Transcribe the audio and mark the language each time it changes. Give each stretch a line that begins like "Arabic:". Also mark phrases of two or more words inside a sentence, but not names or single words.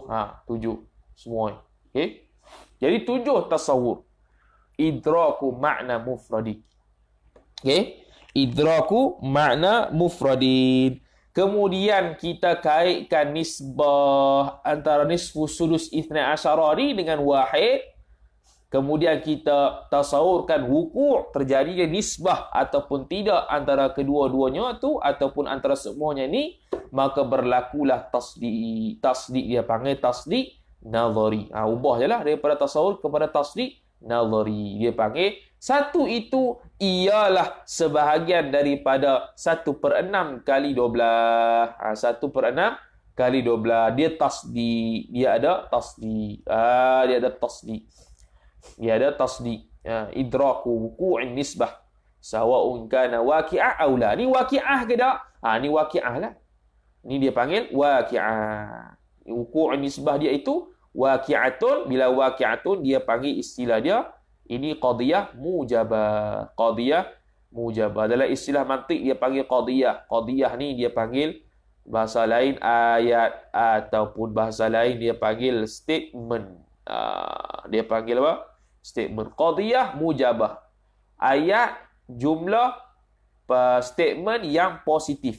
Malay: 7 semua. Okey. Jadi 7 tasawur.
Arabic: إدراك معنى مفرد. Okey. إدراك معنى مفرد.
Malay: Kemudian kita kaitkan nisbah antara
Arabic: نصف سدس اثني عشر
Malay: ni dengan wahid. Kemudian kita tasawurkan wuku' terjadinya nisbah ataupun tidak antara kedua-duanya tu ataupun antara semuanya ni, maka berlakulah tasdiq. Tasdiq dia panggil
Arabic: تصديق نظري.
Malay: Ubah je lah daripada tasawur kepada
Arabic: تصديق نظري.
Malay: Dia panggil satu itu ialah sebahagian daripada 1/6 kali 12. 1/6 kali 12. Dia tasdiq. Dia ada tasdiq. Dia ada tasdiq. Dia ada tasdiq.
Arabic: إدراك وقوع نسبة سواء كان واقعة أو لا.
Malay: Ni waqi'ah ke tak? Ni waqi'ah lah. Ni dia panggil waqi'ah.
Arabic: وقوع نسبة
Malay: dia itu waqi'atun. Bila waqi'atun dia panggil istilah dia ini
Arabic: قضية موجبة. قضية موجبة.
Malay: Dalam istilah mantik dia panggil qadiyah. Qadiyah ni dia panggil bahasa lain ayat ataupun bahasa lain dia panggil statement. Dia panggil apa? Statement.
Arabic: قضية موجبة.
Malay: Ayat jumlah statement yang positif.